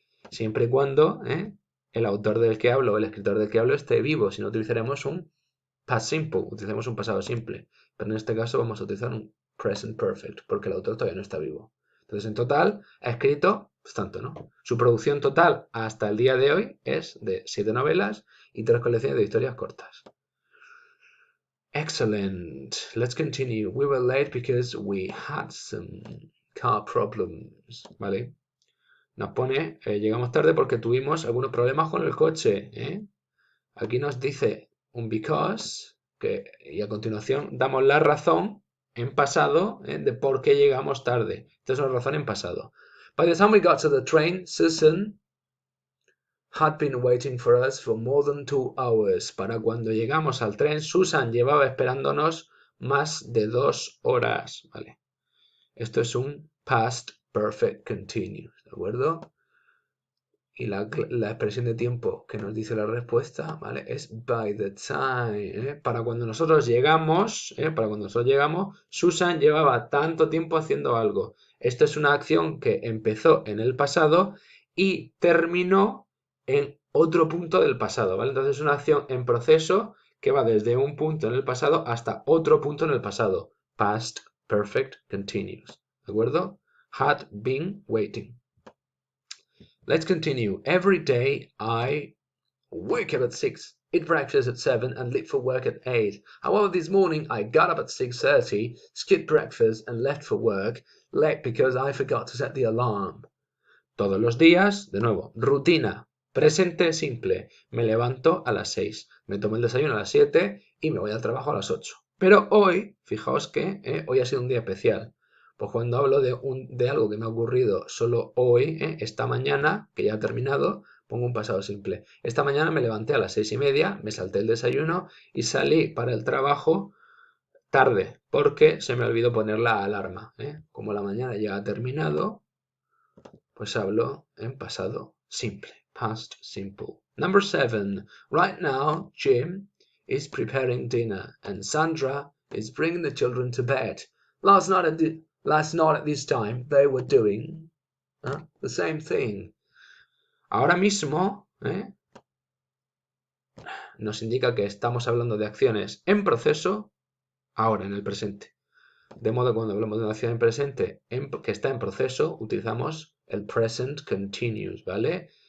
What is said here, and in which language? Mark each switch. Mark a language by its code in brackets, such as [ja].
[es] Siempre y cuando el autor del que hablo o el escritor del que hablo esté vivo, si no utilizaremos un past simple, utilizamos un pasado simple, pero en este caso vamos a utilizar un present perfect porque el autor todavía no está vivo. Entonces, en total, ha escrito pues, tanto, ¿no? Su producción total hasta el día de hoy es de 7 novelas y 3 colecciones de historias cortas. [en] Excellent. Let's continue. We were late because we had some car problems. [es] ¿Vale? Nos pone, llegamos tarde porque tuvimos algunos problemas con el coche. Aquí nos dice un because, y a continuación damos la razón en pasado de por qué llegamos tarde. Esta es una razón en pasado. [en] By the time we got to the train, Susan had been waiting for us for more than 2 hours. [es] Para cuando llegamos al tren, Susan llevaba esperándonos más de 2 horas. ¿Vale? Esto es un past perfect continuous, ¿de acuerdo? Y la expresión de tiempo que nos dice la respuesta, ¿vale? Es by the time. Para cuando nosotros llegamos, Susan llevaba tanto tiempo haciendo algo. Esto es una acción que empezó en el pasado y terminó en otro punto del pasado, ¿vale? Entonces es una acción en proceso que va desde un punto en el pasado hasta otro punto en el pasado. [en] Past perfect continuous. [es] ¿De acuerdo? [en] Had been waiting. Let's continue. Every day I wake up at 6, eat breakfast at 7 and leave for work at 8. However, this morning I got up at 6:30, skipped breakfast and left for work late because I forgot to set the alarm. [es] Todos los días, de nuevo, rutina, presente simple. Me levanto a las 6, me tomo el desayuno a las 7 y me voy al trabajo a las 8. Pero hoy, fijaos que hoy ha sido un día especial. Pues cuando hablo de algo que me ha ocurrido solo hoy, esta mañana, que ya ha terminado, pongo un pasado simple. Esta mañana me levanté a las 6:30, me salté el desayuno y salí para el trabajo tarde, porque se me olvidó poner la alarma. Como la mañana ya ha terminado, pues hablo en pasado simple. [en] Past simple. Number 7. Right now, Jim is preparing dinner and Sandra is bringing the children to bed. Last night at this time they were doing the same thing. [es] Ahora mismo nos indica que estamos hablando de acciones en proceso ahora, en el presente. De modo que cuando hablamos de una acción en presente que está en proceso, utilizamos el present continuous, ¿vale?